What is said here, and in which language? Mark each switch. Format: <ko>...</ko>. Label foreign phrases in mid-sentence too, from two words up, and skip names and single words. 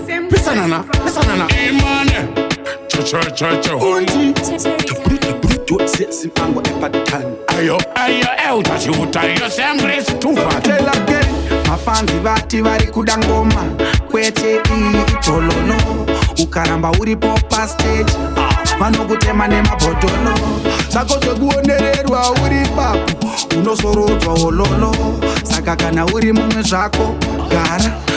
<en>Pisa nana, pisa nana. Imane. Cho, cho, cho, cho. Undi. Terry Tabru, tabru, do it, sit, sit, mango, epatan. Ayo, ayo, eh, utachiuta, yo, Sam Grace, tupa. Tell again.</en> <sn>Mafanzi vati vari kuda ngoma. Kwete iyi itolono. Ukaramba uri popa stage. Ah, vanokutema nemabhodholo. Zako zvekuonererwa uri papo. Unosorodzwa ololo. Saka kana uri mumwe zvako, gara.</sn>